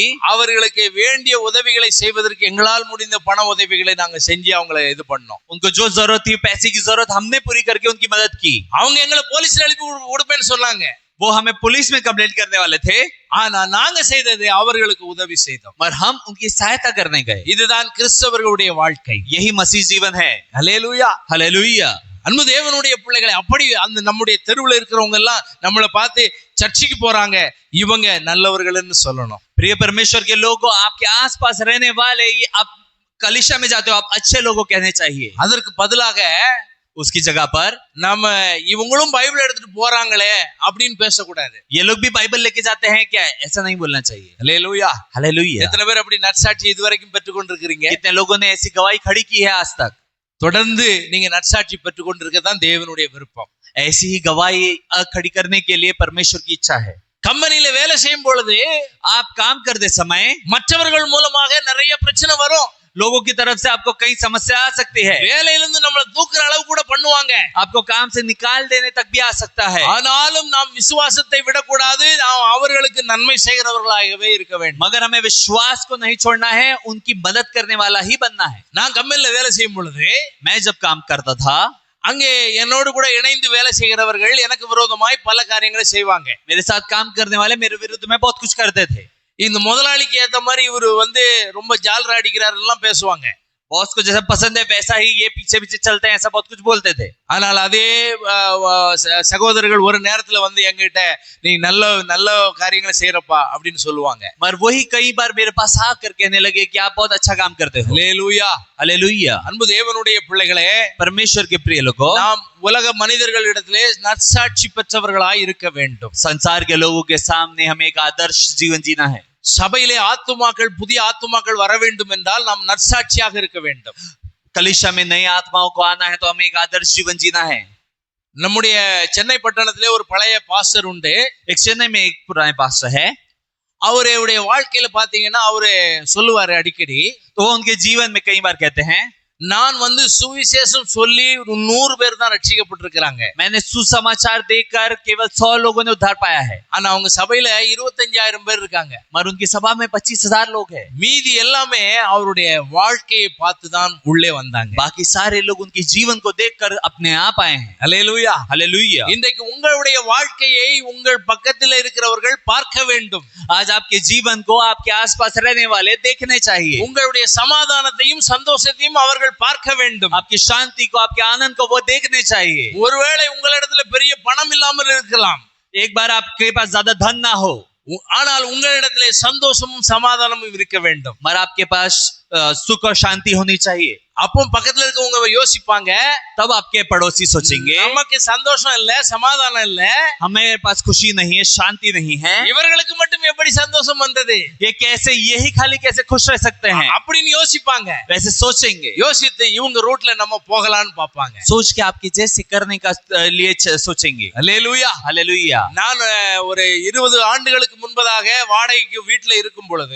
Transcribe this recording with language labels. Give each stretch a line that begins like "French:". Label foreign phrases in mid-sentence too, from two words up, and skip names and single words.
Tamil: அவர்களுக்கு வேண்டிய உதவிகளை செய்வதற்கு எங்களால் முடிந்த பண உதவிகளை நாங்க செஞ்சு அவங்களை இது பண்ணோம்.
Hindi: उनको जो जरूरत थी पैसे की जरूरत हमने पूरी करके उनकी मदद की.
Tamil: அவங்க எங்களை போலீஸ்ல அனுப்பி கொடுப்பேன்னு சொன்னாங்க.
Hindi: वो हमें पुलिस में कंप्लेंट करने वाले थे,
Tamil: ஆனா நாங்க செய்தது அவர்களுக்கு உதவி செய்தோம்.
Hindi: पर हम उनकी सहायता करने गए.
Tamil: இதுதான் கிறிஸ்தவர்களுடைய வாழ்க்கை.
Hindi: यही मसीह जीवन है.
Tamil: ஹல்லேலூயா.
Hindi: हालेलुया.
Tamil: அன்பு தேவனுடைய பிள்ளைகளை, அப்படி அந்த நம்முடைய தெருவுல இருக்கிறவங்க எல்லாம் நம்மளை பார்த்து சர்ச்சுக்கு போறாங்க, இவங்க நல்லவர்கள்னு சொல்லணும்.
Hindi: प्रिय परमेश्वर के लोगों, आपके आसपास रहने वाले ये आप कलीसिया में जाते हो, आप अच्छे लोगों कहने चाहिए.
Tamil: அதற்கு பதிலாக
Hindi: उसकी जगह पर
Tamil: நம்ம இவங்களும் பைபிள் எடுத்துட்டு போறாங்களே அப்படின்னு பேசக்கூடாது.
Hindi: ये लोग भी बाइबल लेके जाते हैं क्या, ऐसा नहीं बोलना चाहिए.
Tamil: ஹல்லேலூயா.
Hindi: हालेलुया.
Tamil: எத்தனை பேர் அப்படி நற்சாட்சி இதுவரைக்கும் பெற்றுக்கொண்டிருக்கிறீங்க?
Hindi: कितने लोगों ने ऐसी गवाही खड़ी की है आज तक?
Tamil: தொடர்ந்து நீங்க நற்சாட்சி பெற்றுக்கொண்டிருக்க தான் தேவனுடைய விருப்பம்.
Hindi: ऐसी ही गवाही खड़ी करने के लिए परमेश्वर की इच्छा है.
Tamil: கம்பெனில வேலை செய்யும் பொழுது
Hindi: आप काम करते समय
Tamil: மற்றவர்கள் மூலமாக நிறைய பிரச்சனை வரும்.
Hindi: लोगों की तरफ से आपको कई समस्या आ सकती है.
Tamil: வேலையிலிருந்து நம்மளை தூக்குற அளவு கூட பண்ணுவாங்க.
Hindi: आपको काम से निकाल देने तक भी आ सकता है.
Tamil: ஆனாலும் நாம் விசுவாசத்தை விடக்கூடாது. நாம் அவர்களுக்கு நன்மை செய்கிறவர்களாகவே இருக்க வேண்டும்.
Hindi: मगर हमें विश्वास को नहीं छोड़ना है, उनकी मदद करने वाला ही बनना है.
Tamil: நான் கம்பெனில வேலை செய்யும் பொழுது
Hindi: मैं जब काम करता था,
Tamil: அங்கே என்னோடு கூட இணைந்து வேலை செய்கிறவர்கள் எனக்கு விரோதமாய் பல காரியங்களை செய்வாங்க.
Hindi: मेरे साथ काम करने वाले मेरे विरुद्ध में बहुत कुछ करते थे.
Tamil: இந்த முதலாளிக்கு ஏத்த மாதிரி இவரு வந்து ரொம்ப ஜால்ரா அடிக்கிறாரு எல்லாம் பேசுவாங்க.
Hindi: बॉस को जैसा पसंद है वैसा ही ये पीछे पीछे चलते हैं, ऐसा बहुत कुछ बोलते थे.
Tamil: ஆனால் அதே சகோதரர்கள் ஒரு நேரத்துல வந்து எங்கிட்ட நீ நல்ல நல்ல காரியங்களை செய்யறப்பா அப்படின்னு சொல்லுவாங்க.
Hindi: मगर वही कई बार मेरे पास आकर कहने लगे कि आप बहुत अच्छा काम करते हो.
Tamil: ஹல்லேலூயா.
Hindi: हालेलुया.
Tamil: அன்பு தேவனுடைய பிள்ளைகளே,
Hindi: परमेश्वर के प्रिय लोगों,
Tamil: நாம் உலக மனிதர்களிடத்திலே நற்சாட்சி பெற்றவர்களாய் இருக்க வேண்டும்.
Hindi: संसार के लोगों के सामने हमें एक आदर्श जीवन जीना है.
Tamil: சபையிலே ஆத்துமாக்கள், புதிய ஆத்துமாக்கள் வர வேண்டும் என்றால் நாம் நற்சாட்சியாக இருக்க வேண்டும்.
Hindi: कलीसिया में नई आत्माओं को आना है तो हमें एक आदर्श जीवन जीना है.
Tamil: நம்முடைய சென்னை பட்டணத்திலே ஒரு பழைய பாஸ்டர் உண்டு.
Hindi: एक चेन्नई में एक पुराने पास्टर है.
Tamil: அவருடைய வாழ்க்கையில பாத்தீங்கன்னா அவரு சொல்லுவாரு அடிக்கடி,
Hindi: तो उनके जीवन में कई बार कहते हैं,
Tamil: நான் வந்து சுவிசேஷம் சொல்லி 100 பேர் தான் ரட்சிக்கப்பட்டிருக்கிறாங்க.
Hindi: मैंने सुसमाचार देकर केवल 100 लोगों ने उद्धार पाया है,
Tamil: ஆனா அவங்க சபையில 25,000 பேர் இருக்காங்க.
Hindi: मगर उनकी सभा में 25,000 लोग हैं।
Tamil: மீதி எல்லாமே அவருடைய வாழ்க்கையை பார்த்து தான் உள்ளே வந்தாங்க.
Hindi: बाकी सारे लोग उनके जीवन को देखकर अपने आप आए हैं।
Tamil: அல்லேலூயா.
Hindi: हालेलुया।
Tamil: இன்றைக்கு உங்களுடைய வாழ்க்கையை உங்கள் பக்கத்தில் இருக்கிறவர்கள் பார்க்க வேண்டும்.
Hindi: आज आपके जीवन को आपके आसपास रहने वाले देखने चाहिए।
Tamil: உங்களுடைய சமாதானத்தையும் சந்தோஷத்தையும் அவர்கள் பார்க்க வேண்டும்.
Hindi: आपकी शांति को, आपके आनंद को वो देखने चाहिए।
Tamil: ஒருவேளை உங்களிடத்துல பெரிய பணம் இல்லாமல் இருக்கலாம்,
Hindi: एक बार आपके पास ज्यादा धन ना हो,
Tamil: ஆனால் உங்களிடத்திலே சந்தோஷமும் சமாதானமும் இருக்க வேண்டும்.
Hindi: मगर आपके पास सुख और शांति होनी चाहिए।
Tamil: அப்போ பக்கத்துல இருக்கவங்க யோசிப்பாங்க,
Hindi: तब आपके पड़ोसी सोचेंगे
Tamil: நமக்கு சந்தோஷம் இல்ல, சமாதானம் இல்ல,
Hindi: हमें पास खुशी नहीं है, शांति नहीं है,
Tamil: இவர்களுக்கு மட்டும் எப்படி சந்தோஷம் வந்தது,
Hindi: ये कैसे, यही खाली कैसे खुश रह सकते हैं,
Tamil: அப்படின்னு யோசிப்பாங்க.
Hindi: वैसे सोचेंगे।
Tamil: யோசித்து இவங்க ரூட்ல நம்ம போகலான்னு பாப்பாங்க.
Hindi: सोच के आपकी जैसे करने का लिए सोचेंगे।
Tamil: அல்லேலூயா.
Hindi: हालेलुया।
Tamil: நான் ஒரு 20 ஆண்டுகளுக்கு முன்பதாக வாடகைக்கு வீட்டுல இருக்கும் பொழுது